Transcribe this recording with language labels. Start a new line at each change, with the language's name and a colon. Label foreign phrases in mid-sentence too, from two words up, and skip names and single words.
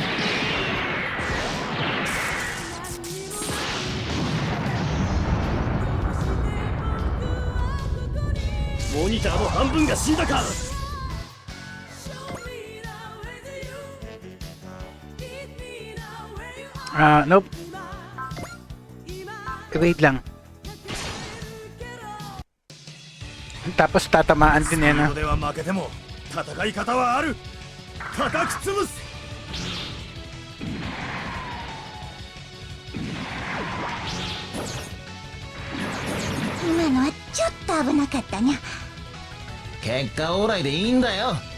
Japanese: モニターの半分が死んだか。
English: Nope.
Filipino: Wait lang. Tapos tatamaan din yan,
Japanese: ここでは負けても戦い方はある。叩き潰す。今のはちょっと危なかったにゃ。結果オーライでいいんだよ。